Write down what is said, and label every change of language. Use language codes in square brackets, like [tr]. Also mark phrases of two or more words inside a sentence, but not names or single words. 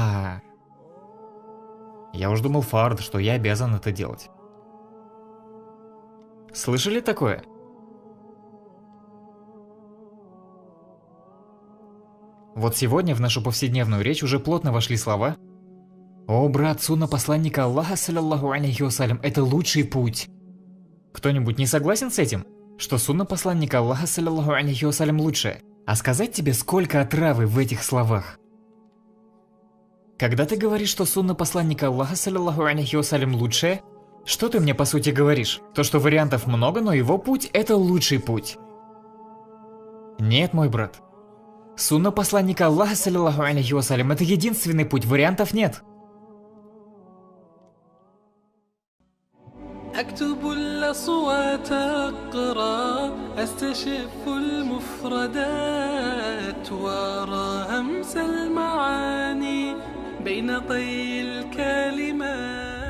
[ru] Я уж думал фард, что я обязан это делать. Слышали такое? Вот сегодня в нашу повседневную речь уже плотно вошли слова: «О, брат, сунна посланника Аллаха, [ar] صلى الله عليه وسلم, [ru] это лучший путь». Кто-нибудь не согласен с этим? Что сунна посланника Аллаха, [ar] صلى الله عليه وسلم, [ru] лучше? А сказать тебе, сколько отравы в этих словах? Когда ты говоришь, что сунна посланника Аллаха, [ar] صلى الله عليه وسلم, [ru] лучшая, что ты мне по сути говоришь? То, что вариантов много, но его путь – это лучший путь. Нет, мой брат. Сунна посланника Аллаха, [ar] صلى الله عليه وسلم, [ru] это единственный путь, вариантов нет. [ar] أكتب الأصوات أقرأ أستشف المفردات وأرى همس المعاني بين طي الكلمات